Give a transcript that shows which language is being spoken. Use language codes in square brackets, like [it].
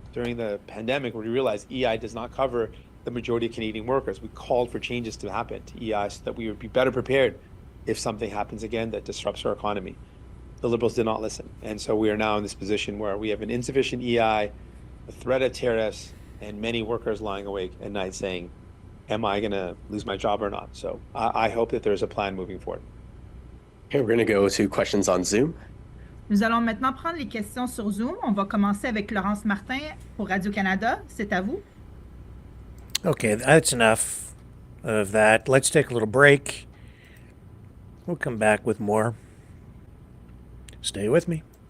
[en] During the pandemic, we realized EI does not cover the majority of Canadian workers. We called for changes to happen to EI so that we would be better prepared if something happens again that disrupts our economy. The Liberals did not listen. And so we are now in this position where we have an insufficient EI, the threat of tariffs, and many workers lying awake at night saying, am I going to lose my job or not? So I hope that there's a plan moving forward. Okay, we're going to go to questions on Zoom. [fr] Nous allons maintenant prendre les questions sur Zoom. On va commencer avec Laurence Martin pour Radio-Canada. C'est à vous. [en] Okay, that's enough of that. Let's take a little break. We'll come back with more. Stay with me.